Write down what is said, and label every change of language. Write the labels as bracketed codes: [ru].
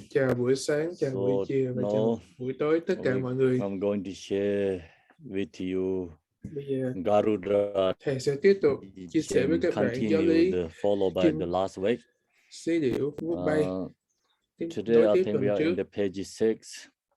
[vi] Chào buổi sáng, chào buổi chiều và chào buổi tối tất cả mọi người. [en] I'm going to share with you [vi] Bây giờ [en] Garuda. [vi] thầy sẽ tiếp tục chia sẻ với các bạn giáo lý [en] follow by the last week. [vi] Sí Điểu Vút Bay. [en] Today I think we are in the page 6.